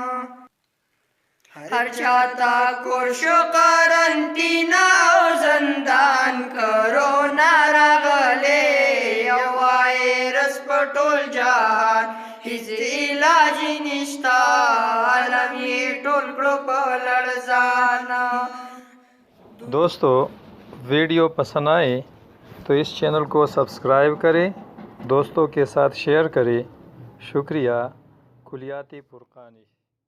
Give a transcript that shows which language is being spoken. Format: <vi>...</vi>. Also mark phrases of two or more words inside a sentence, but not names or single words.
<ps>هر چاته کور شو قرنطینه او زندان کرونا راغلی یو وایرس په ټول جهان هیڅ علاج نشتا عالم یې ټول کړو په لړزان</ps> <ur>دوستو ویڈیو پسند آئے تو اس چینل کو سبسکرائب کریں دوستوں کے ساتھ شیئر کریں شکریہ کلیات فرقانی.</ur>